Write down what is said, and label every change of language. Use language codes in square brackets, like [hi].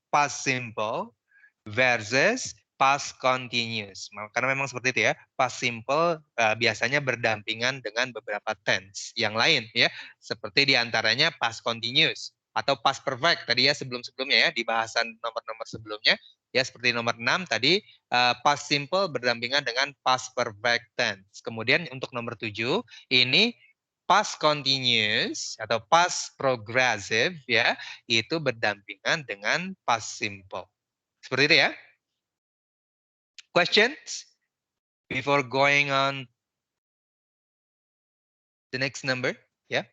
[en] Past simple versus past continuous. [id] Karena memang seperti itu ya. Past simple biasanya berdampingan dengan beberapa tense yang lain ya. Seperti diantaranya past continuous atau past perfect tadi ya sebelum-sebelumnya ya di bahasan nomor-nomor sebelumnya ya seperti nomor 6 tadi past simple berdampingan dengan past perfect tense. Kemudian untuk nomor 7 ini past continuous atau past progressive ya itu berdampingan dengan past simple. Seperti itu ya. [en] Questions before going on the next number? Yeah.